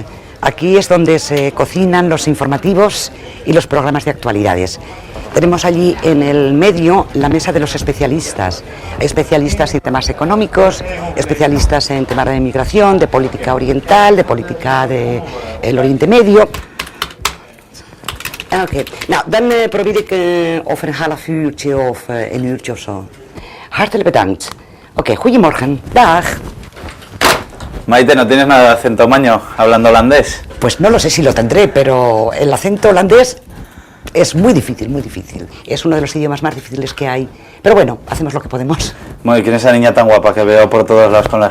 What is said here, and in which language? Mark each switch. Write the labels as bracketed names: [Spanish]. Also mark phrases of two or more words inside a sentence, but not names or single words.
[Spanish] Aquí es donde se cocinan los informativos y los programas de actualidades. Tenemos allí en el medio la mesa de los especialistas. Hay especialistas en temas económicos, especialistas en temas de inmigración, de política oriental, de política del Oriente Medio. [Dutch] Oké, nou dan probeer ik over een half uurtje of een uurtje of zo. Hartelijk bedankt. Oké, goedemorgen. Dag. [Spanish] Maite, ¿no tienes nada de acento maño hablando holandés? Pues no lo sé si lo tendré, pero el acento holandés es muy difícil, muy difícil. Es uno de los idiomas más difíciles que hay. Pero bueno, hacemos lo que podemos. Bueno, ¿y quién es esa niña tan guapa que veo por todos lados con las